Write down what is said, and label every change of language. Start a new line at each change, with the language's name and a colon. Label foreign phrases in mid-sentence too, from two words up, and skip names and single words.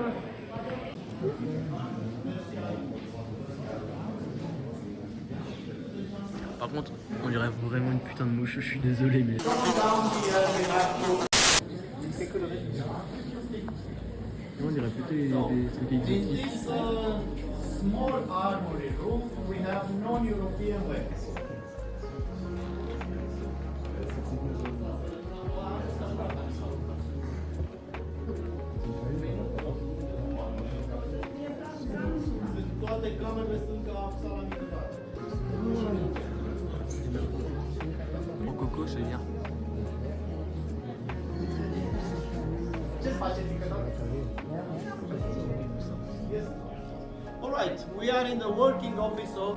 French: Par contre, on dirait vraiment une putain de mouche, je suis désolé mais. On dirait plutôt des trucs exotiques.
English: Small armory room, we have non-European weapons.
Romanian: Toate camerele sunt ca sala militare.
French: Au coco, je veux dire.
English: Alright, we are in the working office of...